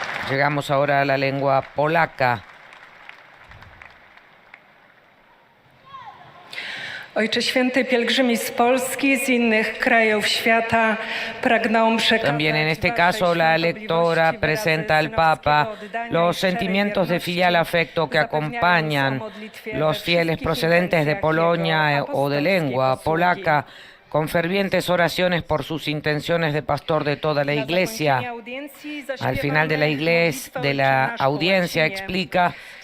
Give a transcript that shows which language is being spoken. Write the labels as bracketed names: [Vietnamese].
[Spanish] Llegamos ahora a la lengua polaca. [Polish] Ojcze Święty, pielgrzymi z Polski, z innych krajów świata pragną przekazać. [Spanish] También en este caso la lectora presenta al Papa los sentimientos de filial afecto que acompañan los fieles procedentes de Polonia o de lengua polaca, con fervientes oraciones por sus intenciones de pastor de toda la Iglesia. Al final de la audiencia explica: